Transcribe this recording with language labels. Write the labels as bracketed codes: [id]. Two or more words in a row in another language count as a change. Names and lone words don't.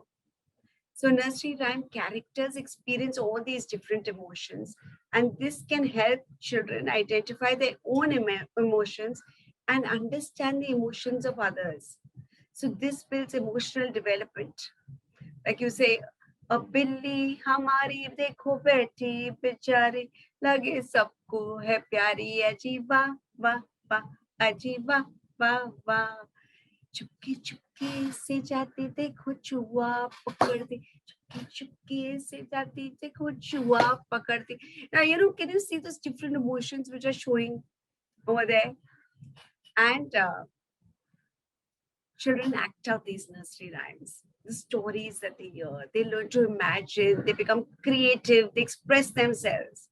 [en] So nursery rhyme characters experience all these different emotions, and this can help children identify their own emotions and understand the emotions of others. So this builds emotional development. Like you say, [hi] अब बिल्ली हमारी देखो बैठी बेचारी, लगे सबको है प्यारी, अजीबा वाह वाह अजीबा वाह वाह। चुपके चुपके से जाती देखो चुआ पकड़ती, चुपके चुपके से जाती देखो चुआ पकड़ती. [en] Now, can you see those different emotions which are showing over there? And children act out these nursery rhymes, the stories that they hear. They learn to imagine, they become creative, they express themselves.